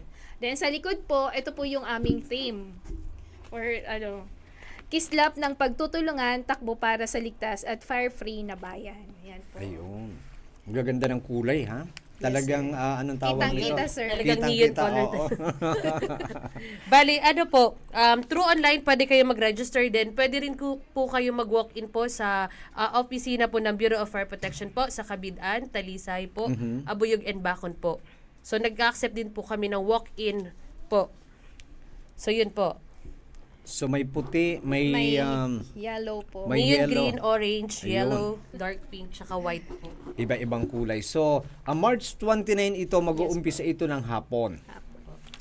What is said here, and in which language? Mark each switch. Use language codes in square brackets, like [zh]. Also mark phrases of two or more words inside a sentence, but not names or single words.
[tl] Then, sa likod po, ito po yung aming theme. Or, kislap ng pagtutulungan, takbo para sa ligtas at fire-free na bayan. Ayan po. Ayun. Ang gaganda ng kulay, ha? Talagang, anong tawag nito? Kitang-kita, sir. Talagang [en] neon color. [tl] Oo. Bali, [en] through online, [tl] pwede kayo mag-register din. Pwede rin po kayo mag-walk-in po sa opisina po ng Bureau of Fire Protection po sa Cabidan, Talisay po, Abuyog and Bacon po. So, nag-accept din po kami ng walk-in po. So, yun po. So may puti, may yellow po. may Neon yellow. [en] green, orange, [tl] Ayun. [en] yellow, dark pink, [tl] tsaka white po. Iba-ibang kulay. So, March 29 ito, mag-uumpisa ito ng hapon.